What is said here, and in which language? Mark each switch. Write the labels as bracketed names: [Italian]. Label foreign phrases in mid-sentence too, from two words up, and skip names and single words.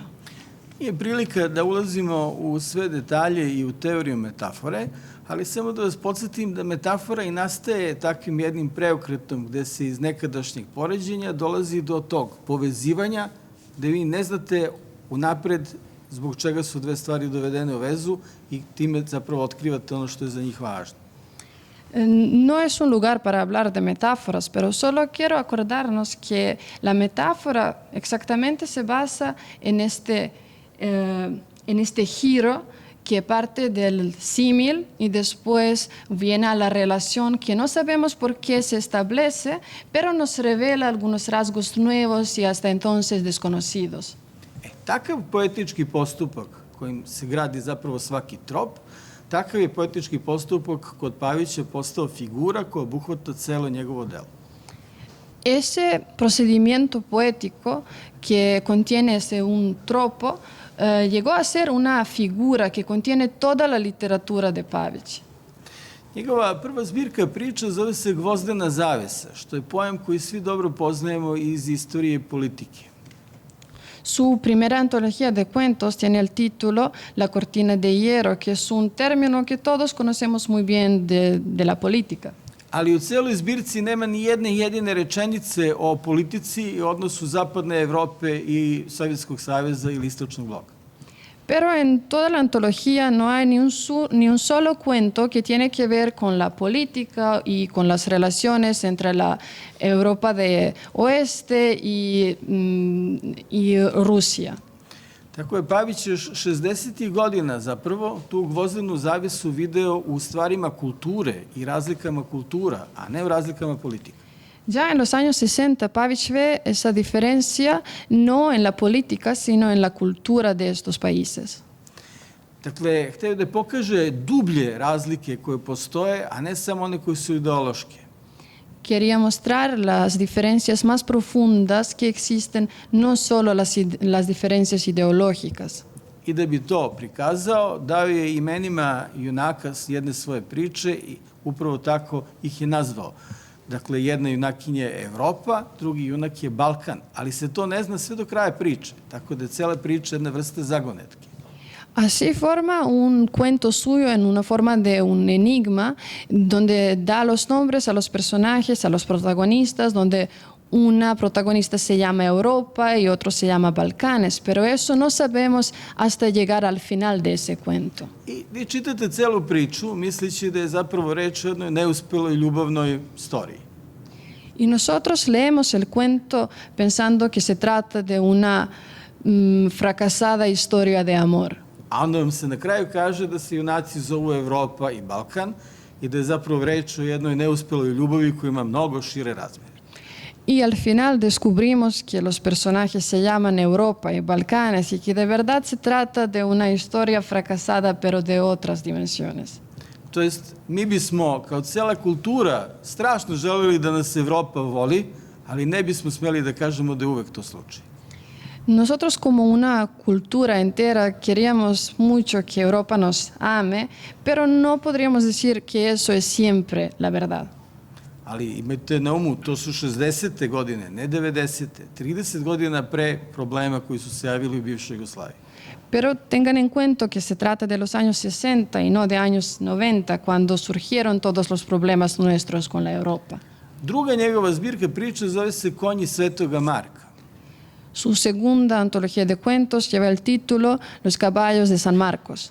[Serbian] Nije prilika da ulazimo u sve detalje i u teoriju metafore, ali samo da vas podsjetim da metafora i nastaje takvim jednim preokretom gde se iz nekadašnjeg poređenja dolazi do tog povezivanja gde vi ne znate unapred zbog čega su dve stvari dovedene u vezu i time zapravo otkrivate ono što je za njih važno. [Spanish] No es un lugar para hablar de metáforas, pero solo quiero acordarnos que la metáfora exactamente se basa en este giro que parte del símil y después viene a la relación que no sabemos por qué se establece, pero nos revela algunos rasgos nuevos y hasta entonces desconocidos. [Serbian] Takav poetički postupak kojim se gradi zapravo svaki trop, takav je poetički postupak kod Pavića postao figura koja obuhvata celo njegovo delo. [Spanish] Ese procedimiento poético que contiene un tropo llegó a ser una figura que contiene toda la literatura de Pavić. [Serbian] Njegova prva zbirka priča zove se Gvozdena zavesa, što je pojam koji svi dobro poznajemo iz istorije i politike. [Spanish] Su primera antología de cuentos tiene el título La cortina de hierro, que es un término que todos conocemos muy bien de la política. [Serbian] Ali u celoj zbirci nema ni jedne jedine rečenice o politici i odnosu Zapadne Evrope i Sovjetskog saveza ili Istočnog bloka. [Spanish] Pero en toda la antología no hay ni un solo cuento que tiene que ver con la política y con las relaciones entre la Europa de Oeste y Rusia. [Serbian] Tako je Pavić još 60. godina zapravo tu gvozdenu zavesu video u stvarima kulture i razlikama kultura, a ne u razlikama politika. [Spanish] Ya en los años 60, Pavić ve esa diferencia no en la política, sino en la cultura de estos países. [Serbian] Dakle, hteo da pokaže dublje razlike koje postoje, a ne samo one koje su ideološke. [Spanish] Quería mostrar las diferencias más profundas que existen, no solo las diferencias ideológicas. [Serbian] I da bi to prikazao, dao je imenima junaka jedne svoje priče i upravo tako ih je nazvao. Dakle, jedna junakinja je Evropa, drugi junak je Balkan, ali se to ne zna sve do kraja priče, tako da je cela priča jedna vrsta zagonetke. [Spanish] Así forma un cuento suyo en una forma de un enigma, donde da los nombres a los personajes, a los protagonistas, donde una protagonista se llama Europa y otro se llama Balcanes, pero eso no sabemos hasta llegar al final de ese cuento. [Serbian] I vi čitate celu priču misleći da je zapravo reč o jednoj neuspeloj ljubavnoj storiji. [Spanish] Y nosotros leemos el cuento pensando que se trata de una fracasada historia de amor. [Serbian] A onda vam se na kraju kaže da se junaci zovu Evropa i Balkan i da je zapravo reč o jednoj neuspeloj ljubavi koja ima mnogo šire razmere. [Spanish] Y al final descubrimos que los personajes se llaman Europa y Balcanes y que de verdad se trata de una historia fracasada pero de otras dimensiones. [Serbian] To jest, mi bismo kao cela kultura strašno želeli da nas Evropa voli, ali ne bismo smeli da kažemo da je uvek to slučaj. [Spanish] Nosotros como una cultura entera queríamos mucho que Europa nos ame, pero no podríamos decir que eso es siempre la verdad. [Serbian] Ali imajte na umu, to su 60. godine, ne 90. 30 godina pre problema koji su se javili u bivšoj Jugoslaviji. [Spanish] Pero tengan en cuenta que se trata de los años 60 y no de años 90, cuando surgieron todos los problemas nuestros con la Europa. [Serbian] Druga njegova zbirka priča zove se Konji Svetoga Marka. [Spanish] Su segunda antología de cuentos lleva el título Los caballos de San Marcos.